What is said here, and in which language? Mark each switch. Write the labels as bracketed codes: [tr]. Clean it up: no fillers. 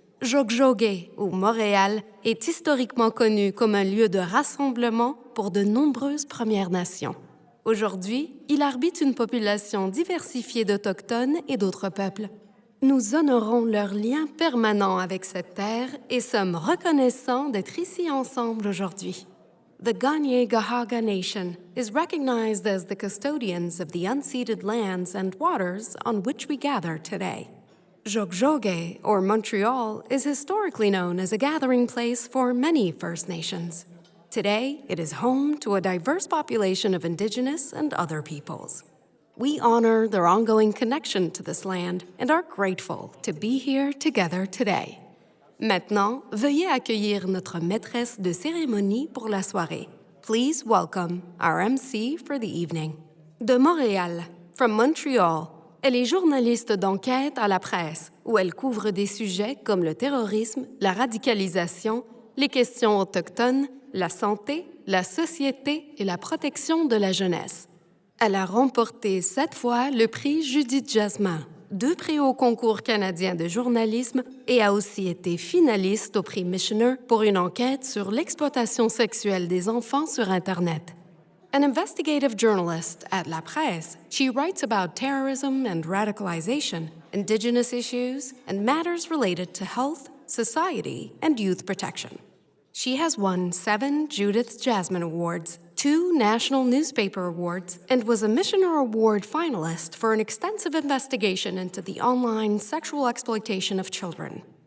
[fr] Jogjogué, ou Montréal, est historiquement connu comme un lieu de rassemblement pour de nombreuses Premières Nations. Aujourd'hui, il arbitre une population diversifiée d'Autochtones et d'autres peuples. Nous honorons leur lien permanent avec cette terre et sommes reconnaissants d'être ici ensemble aujourd'hui. [en] The Kanien'kehá:ka Nation is recognized as the custodians of the unceded lands and waters on which we gather today. Jogjogué, or Montreal, is historically known as a gathering place for many First Nations. Today, it is home to a diverse population of Indigenous and other peoples. We honor their ongoing connection to this land and are grateful to be here together today. [fr] Maintenant, veuillez accueillir notre maîtresse de cérémonie pour la soirée. [en] Please welcome our MC for the evening. [fr] De Montréal, [en] from Montreal, [fr] elle est journaliste d'enquête à la presse, où elle couvre des sujets comme le terrorisme, la radicalisation, les questions autochtones, la santé, la société et la protection de la jeunesse. Elle a remporté 7 fois le prix Judith Jasmin, 2 prix au concours canadien de journalisme et a aussi été finaliste au prix Missioner pour une enquête sur l'exploitation sexuelle des enfants sur Internet. [en] An investigative journalist at La Presse, she writes about terrorism and radicalization, Indigenous issues, and matters related to health, society, and youth protection. She has won 7 Judith Jasmine Awards, 2 National Newspaper Awards, and was a Missioner Award finalist for an extensive investigation into the online sexual exploitation of children.